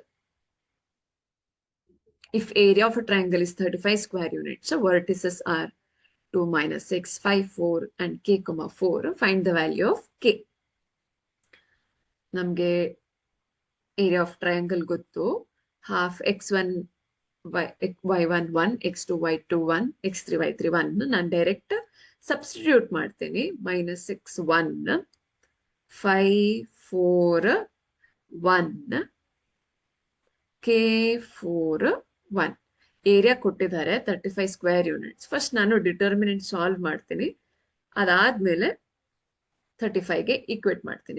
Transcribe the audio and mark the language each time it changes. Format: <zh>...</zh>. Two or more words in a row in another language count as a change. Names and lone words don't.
<en>If area of a triangle is 35 square units, so vertices are 2, minus 6, 5, 4 and k, 4, find the value of k.</en> <kn>ನಮಗೆ</kn> <en>area of triangle</en> <kn>ಗೊತ್ತು, half x1 y1 1, x2 y2 1, x3 y3 1. ನಾನು</kn> <en>direct substitute</en> <kn>ಮಾಡ್ತೀನಿ. minus 6 1, 5 4 1, k 4 1. ಏರಿಯಾ ಕೊಟ್ಟಿದ್ದಾರೆ 35</kn> <en>square units.</en> <kn>ಫಸ್ಟ್ ನಾನು</kn> <en>determinant solve</en> <kn>ಮಾಡ್ತೀನಿ, ಅದಾದ್ಮೇಲೆ 35ಗೆ ಈಕ್ವೇಟ್ ಮಾಡ್ತೀನಿ.</kn>